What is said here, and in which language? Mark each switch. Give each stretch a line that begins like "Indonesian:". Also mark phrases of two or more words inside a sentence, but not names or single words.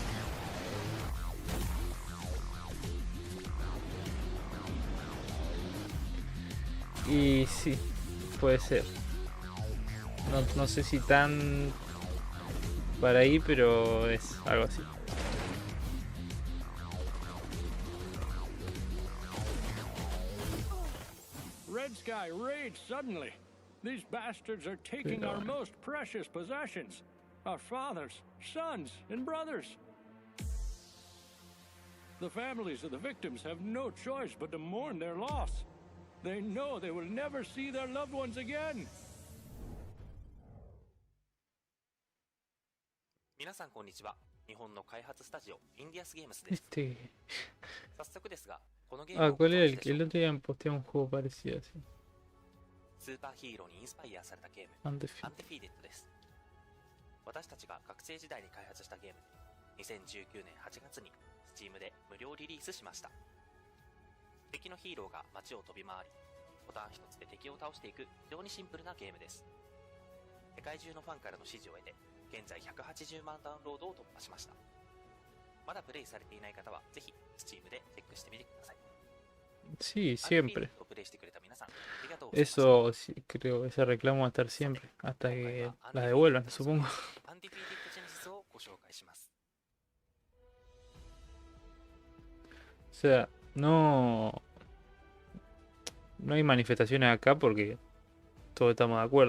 Spanish: Y sí, puede ser. No sé si tan para ahí, pero es algo así.
English: Red Sky raged suddenly. These bastards are taking our most precious possessions. Our fathers, sons, and brothers. The families of the victims have no choice but to mourn their loss. They know they will never see their loved ones again.
Japanese: 皆さんこんにちは。日本の開発スタジオインディアスゲームスです。早速ですが、このゲームを
Spanish: ¿Cuál era el otro día posteé un juego parecido así?
Japanese: スーパーヒーローにインスパイアされたゲーム、アンデフィーデッドです。私たちが学生時代に開発したゲームで、2019年8月に Steam で無料リリースしました。敵のヒーローが街を飛び回り、ボタン一つで敵を倒していく非常にシンプルなゲームです。世界中のファンからの支持を得て、現在180万ダウンロードを突破しました。まだプレイされていない方はぜひ Steam でチェックしてみてください。
Spanish: Sí, siempre. Eso sí, creo, ese reclamo va a estar siempre, hasta que la devuelvan, supongo. O sea, no hay manifestaciones acá porque todos estamos de acuerdo.